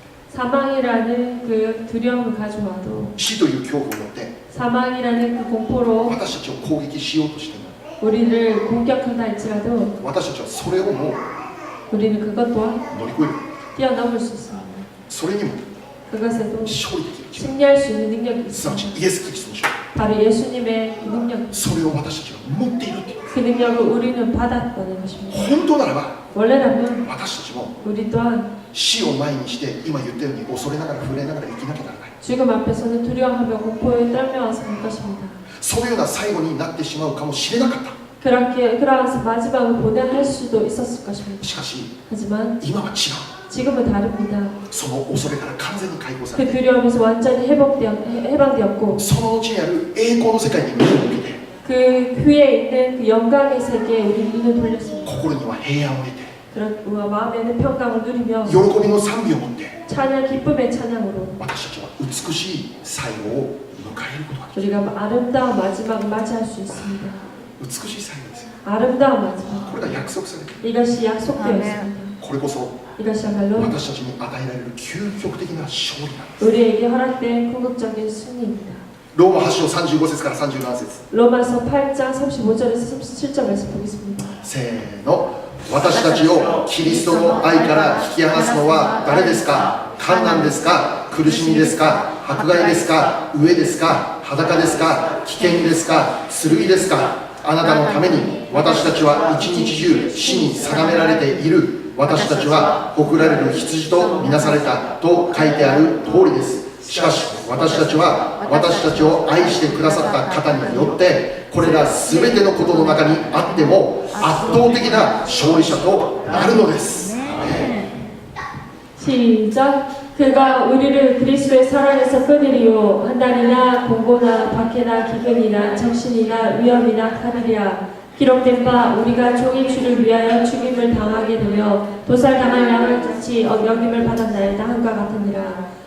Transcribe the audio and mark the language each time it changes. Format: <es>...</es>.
<ko>사망이라는 그 두려움을 가져와도</ko> <ja>死という恐怖を持って</ja> <ko>사망이라는 그 공포로</ko> <ja>私たちを攻撃しようとしても</ja> <ko>우리를 공격한다 할지라도</ko> <ja>私たちはそれをも</ja> <ko>우리는 그것 또한</ko> <ja>乗り越える。</ja> <ko>뛰어넘을 수 있습니다.</ko> <ja>それにも</ja> <ko>그것에도</ko> <ja>勝利できる力。</ja> <ko>승리할 수 있는 능력이</ko> <ja>すなわち</ja> <ko>있습니다.</ko> <ja>イエス・キリストの勝利。</ja> <ko>바로 예수님의 그 능력,</ko> <ja>それを私たちが持っているっていう。</ja> <ko>그 능력을 우리는 받았다는 것입니다.</ko> <ja>本当ならば</ja> <ko>원래라면</ko> <ja>私たちも</ja> <ko>우리 또한</ko> <ja>死を前にして今言ったように恐れながら震えながら生きなきゃならない。</ja> <ko>죽음 앞에서는 두려워하며 공포에 떨면서 할 것입니다.</ko> <ja>そのような最後になってしまうかもしれなかった。</ja> <ko>그러한 마지막을 보내할 수도 있었을 것입니다.</ko> <ja>しかし</ja> <ko>하지만</ko> <ja>今は違う。</ja> <ko>지금은 다릅니다.</ko> <ja>その恐れから完全に解放さ</ja> <ko>그</ko> <ja>れて</ja> <ko>두려움에서 완전히 해방되었고</ko> <ja>その後にある栄光の世界に目を向けて</ja> <ko>그 위에 있는 그 영광의 세계에 우리 눈을 돌렸습니다.</ko> <ja>心には平安を得て</ja> <ko>그런 마음에는 평강을 누리며</ko> <ja>喜びの賛美を持って</ja> <ko>찬양 기쁨의 찬양으로</ko> <ja>私たちは美しい最後を迎えることができる。</ja> <ko>우리가 아름다운 마지막을 맞이할 수 있습니다.</ko> <ja>美しい最後ですよ。</ja> <ko>아름다운 마지막</ko> <ja>これが約束されている。</ja> <ko>이것이 약속되어 있습니다.</ko> <ja>これこそ</ja> <ko>이것이야말로</ko> <ja>私たちに与えられる究極的な勝利なんです。</ja> <ko>우리에게 허락된 궁극적인 승리입니다.</ko> <ja>ローマ8章35節から37節</ja> <ko>로마서 8장 35절에서 37절 말씀 보겠습니다.</ko> <ja>せーの。私たちをキリストの愛から引き離すのは誰ですか。困難ですか、苦しみですか、迫害ですか、飢えですか、裸ですか、危険ですか、剣ですか。あなたのために私たちは一日中死に定められている。私たちは誇られる羊とみなされたと書いてある通りです。しかし私たちは私たちを愛してくださった方によってこれら全てのことの中にあっても圧倒的な勝利者となるのです。</ja> <ko>시작. 그가 우리를 그리스도의 사랑에서 끊으리요 한 달이나 공고나 박해나 기근이나 적신이나 위험이나 가느리라. 기록된 바 우리가 종이 주를 위하여 죽임을 당하게 되며 도살당할 양을 같이 여김을 받았나이다 한과 같으니라.</ko>